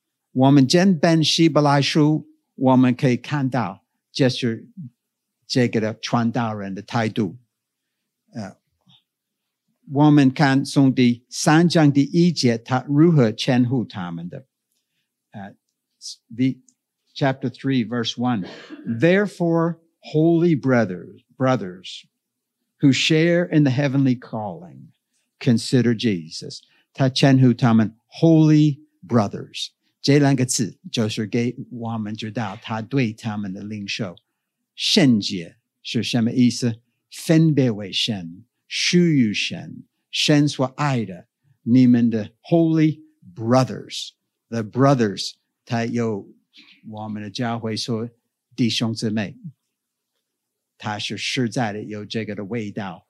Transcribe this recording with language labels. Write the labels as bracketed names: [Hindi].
[Chinese] 我们整本希伯来书，我们可以看到这是这个的传道人的态度。我们看从第三章第一节他如何称呼他们的。 [English] Chapter 3, verse 1. Therefore, holy brothers who share in the heavenly calling, consider Jesus. [Chinese] 他称呼他们 holy brothers. 这两个字就是给我们知道他对他们的领袖。圣洁是什么意思？分别为圣，属于神，神所爱的，你们的 [English] holy brothers, the brothers, [Chinese] 他有我们的教会说弟兄姊妹，他是实在的有这个的味道。